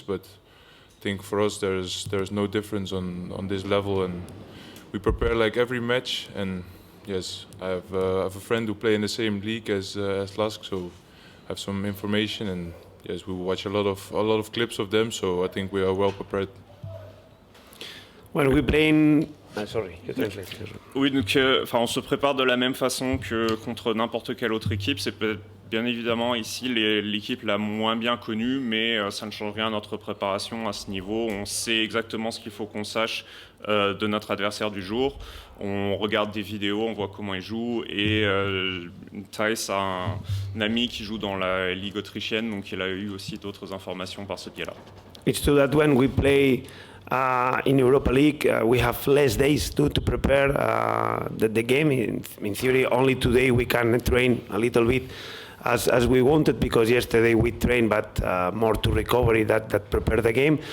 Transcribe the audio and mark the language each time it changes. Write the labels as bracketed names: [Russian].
[English] But I think for us, there's no difference on this level, and we prepare like every match. And yes, I have a friend who plays in the same league as LASK, so I have some information, and yes, we watch a lot of clips of them. So I think we are well prepared. When we play in... Sorry, you translate. [French] Oui, donc on se prépare de la même façon que contre n'importe quelle autre équipe. C'est bien évidemment ici l'équipe la moins bien connue, mais ça ne change rien à notre préparation à ce niveau. On sait exactement ce qu'il faut qu'on sache de notre adversaire du jour. On regarde des vidéos, on voit comment il joue, et Thijs a un ami qui joue dans la Ligue autrichienne, donc il a eu aussi d'autres informations par ce biais-là. [English] It's true that when we play in Europa League, we have less days to prepare the game. In theory, only today we can train a little bit as we wanted, because yesterday we trained, but more to recovery that prepare the game.